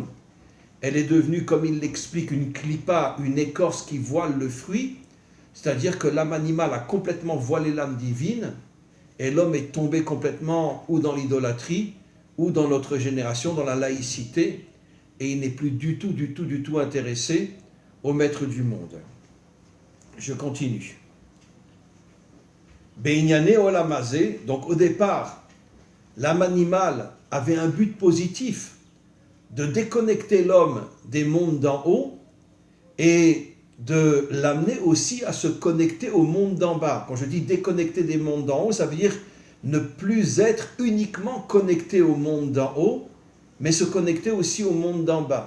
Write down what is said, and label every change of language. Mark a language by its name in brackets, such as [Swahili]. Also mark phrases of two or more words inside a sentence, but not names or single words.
[French] Elle est devenue, comme il l'explique, une clipa, une écorce qui voile le fruit, c'est-à-dire que l'âme animale a complètement voilé l'âme divine, et l'homme est tombé complètement ou dans l'idolâtrie, ou dans notre génération, dans la laïcité, et il n'est plus du tout intéressé au maître du monde. Je continue. [Hebrew] בעניני עולם הזה, [French] donc au départ, l'âme animale avait un but positif de déconnecter l'homme des mondes d'en haut et de l'amener aussi à se connecter au monde d'en bas. Quand je dis déconnecter des mondes d'en haut, ça veut dire ne plus être uniquement connecté au monde d'en haut, mais se connecter aussi au monde d'en bas.